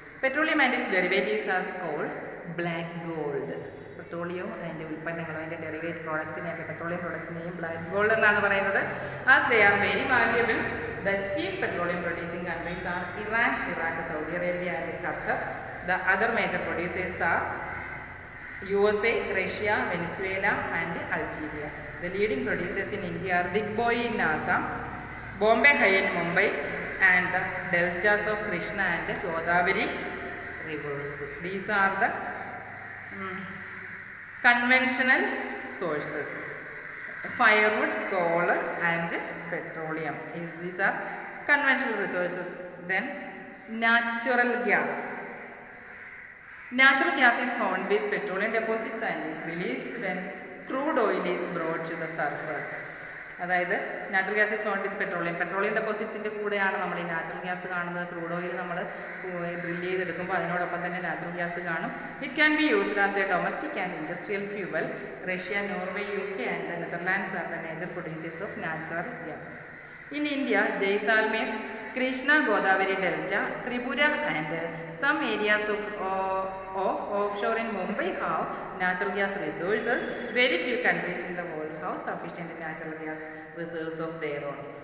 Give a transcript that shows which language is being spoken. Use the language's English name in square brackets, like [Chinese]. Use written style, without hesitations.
[English] Petroleum and its derivatives are called black gold. [Malayalam] പെട്രോളിയവും അതിൻ്റെ ഉൽപ്പന്നങ്ങളും അതിൻ്റെ ഡെറിവേറ്റ് പ്രോഡക്ട്സിനെയൊക്കെ പെട്രോളിയം പ്രോഡക്ട്സിനെയും ബ്ലാക്ക് ഗോൾഡ് എന്നാണ് പറയുന്നത്. [English] As they are very valuable. The chief petroleum producing countries are Iran, Iraq, Saudi Arabia and Qatar. The other major producers are USA, Russia, Venezuela and Algeria. The leading producers in India are Big Boy in Assam, Bombay High in Mumbai and the deltas of Krishna and Godavari rivers. These are the conventional sources: firewood, coal and petroleum. These are conventional resources. Then natural gas. Natural gas is found with petroleum deposits and is released when crude oil is brought to the surface. [Malayalam] അതായത് [English] natural gas is found with petroleum [Malayalam] ഡെപ്പോസിറ്റ്സിൻ്റെ കൂടെയാണ് നമ്മൾ ഈ natural gas കാണുന്നത്. Crude oil നമ്മൾ drill ചെയ്തെടുക്കുമ്പോൾ അതിനോടൊപ്പം തന്നെ natural gas കാണും. [English] It can be used as a domestic and industrial fuel. Russia, Norway, UK and the Netherlands are the major producers of natural gas. In India, Jaisalmer, Krishna Godavari Delta, Tripura and some areas of offshore in Mumbai have natural gas resources. Very few countries in the world have sufficient natural gas reserves of their own.